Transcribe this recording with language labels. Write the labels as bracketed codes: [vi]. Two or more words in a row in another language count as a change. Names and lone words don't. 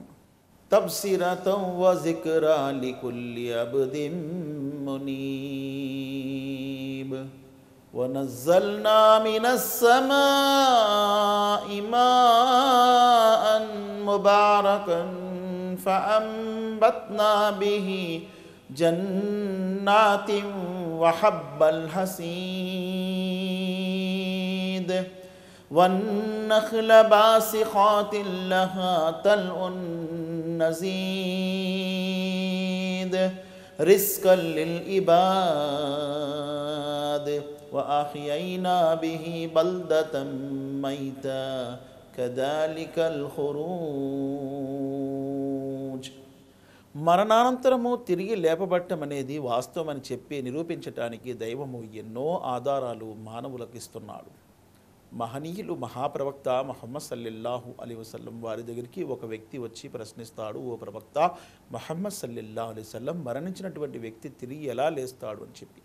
[ar] تبصرة وذكرى لكل عبد منيب ونزلنا من السماء ماء مباركا فأنبتنا به جنات وحب الحسيد والنخل باسقات لها طلع نضيد رزقا للعباد وأحيينا به بلدة ميتا كذلك الخروج. [te] మరణానంతరము తిరిగి లేపబట్టం అనేది వాస్తవమని చెప్పి నిరూపించటానికి దైవము ఎన్నో ఆధారాలు మానవులకు ఇస్తున్నాడు. మహనీయులు మహాప్రవక్త ముహమ్మద్ [ar] صلى الله عليه وسلم [te] వారి దగ్గరికి ఒక వ్యక్తి వచ్చి ప్రశ్నిస్తాడు, ఓ ప్రవక్త ముహమ్మద్ [ar] صلى الله عليه وسلم [te] మరణించినటువంటి వ్యక్తి తిరిగి ఎలా లేస్తాడు అని చెప్పి.